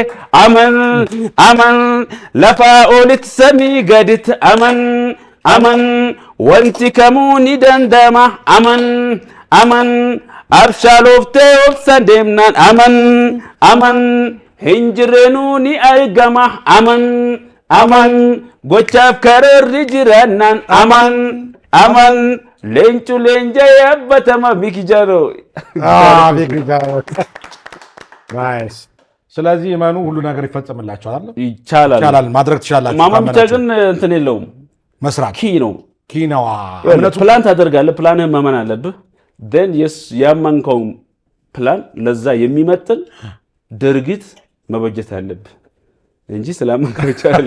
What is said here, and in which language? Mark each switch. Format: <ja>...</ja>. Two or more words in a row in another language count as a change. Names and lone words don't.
<om>aman lafaa olitti samii gaditti aman wanti kamuu ni dandama aman abshaalooftee obsa deemnaan aman hinjireenuu ni argama aman gochaaf karoorri jiraannaan aman leencu leenja yaabbatama ቢክጃሮ</om> <am>ናይስ ስለዚህ ኢማኑ ሁሉ ነገር ይፈጸምላችኋል ይቻላል ማድረግ ትችላላችሁ ማማ ብቻ ግን እንትን የለውም መስራት ኪ ነው እምነቱ ፕላን ታደርጋለህ ፕላንህን ማመን አለብህ then ያመንከው ፕላን ለዛ የሚመጥን ድርጊት መበጀት አለብህ እንጂ ስላመንከው ይቻላል</am>